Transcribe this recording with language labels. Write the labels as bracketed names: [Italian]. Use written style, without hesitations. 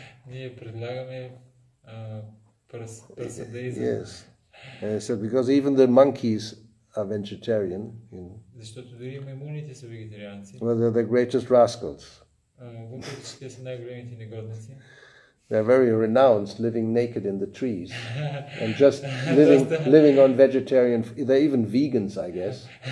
[Bulgarian] Ние предлагаме прасадаизъм. [English] Yes. And he said, because even the monkeys are vegetarian. [Bulgarian] Защото дори маймуните са вегетарианци. [English] Well, they're the greatest rascals. [Bulgarian] Въпреки че те са най-големите негодници. [English] They're very renounced, living naked in the trees and just living on vegetarian. They're even vegans, I guess.